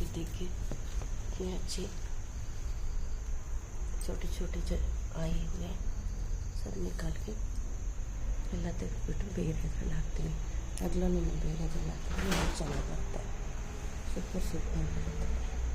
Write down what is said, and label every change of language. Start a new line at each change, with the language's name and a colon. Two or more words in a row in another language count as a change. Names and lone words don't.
Hindi: देखिए कितनी अच्छी छोटी छोटी आई हुई सब निकाल के
Kannada: ಎಲ್ಲ ತೆಗೆದುಬಿಟ್ಟು ಬೇರೆದ್ರಲ್ಲಿ ಹಾಕ್ತೀನಿ. ಅಗ್ಲೋನಿಮಾ ಬೇರೆದ್ರಲ್ಲಿ ಹಾಕಿದ್ರೆ ಚೆನ್ನಾಗಿ ಬರುತ್ತೆ. ಸೂಪರ್ ಬರುತ್ತೆ.